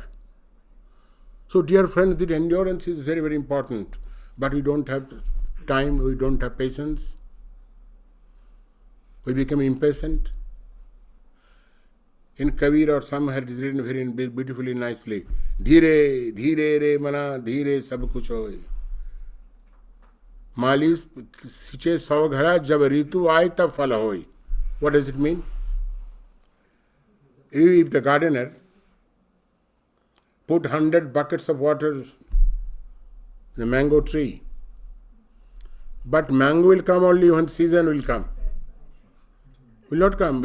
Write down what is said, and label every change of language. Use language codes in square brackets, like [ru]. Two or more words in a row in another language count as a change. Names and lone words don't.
[en] So dear friends, the endurance is very, very important. But we don't have time, we don't have patience. We become impatient. In Kabir or some had written very beautifully, nicely. [hi] धीरे, धीरे रे मना, धीरे सब कुछ होय. माली सींचे सौ घड़ा, जब ऋतु आए तब फल होय. [en] What does it mean? If the gardener put 100 buckets of water in the mango tree, but mango will come only when season will come. Will not come.